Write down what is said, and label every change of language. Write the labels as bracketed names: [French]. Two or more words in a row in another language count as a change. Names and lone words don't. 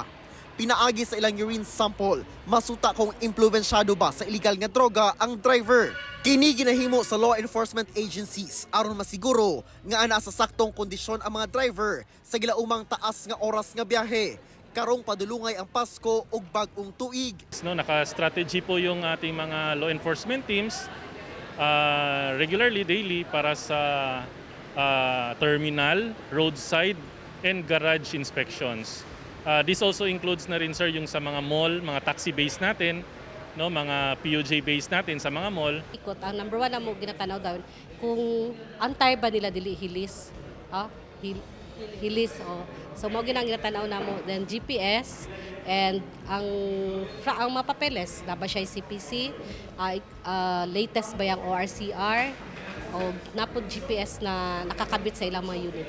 [Cebuano] Pinaagi sa ilang urine sample, masuta kung impluwensyado ba sa illegal nga droga ang driver. Kini ginahimo sa [English] law enforcement agencies [Cebuano] aron masiguro nga ana sa saktong kondisyon ang mga driver sa gilaumang taas nga oras nga biyahe. Karong padulungay ang Pasko ug bagong tuig. [Filipino] Naka-strategy po yung ating mga [English] law enforcement teams regularly, daily [Filipino] para sa terminal, [English] roadside, and garage inspections. This also includes [Filipino] na rin, sir, yung sa mga mall, mga taxi base natin, no, mga POJ base natin sa mga mall. [Cebuano] Ikot, ang number one na mo ginatanaw daw, kung antay ba nila dili hilis, hilis. So mo ginang ginatanaw na mo, then GPS, and ang mga papeles, na ba siya CPC, latest ba yung ORCR, o napod GPS na nakakabit sa ilang mga unit.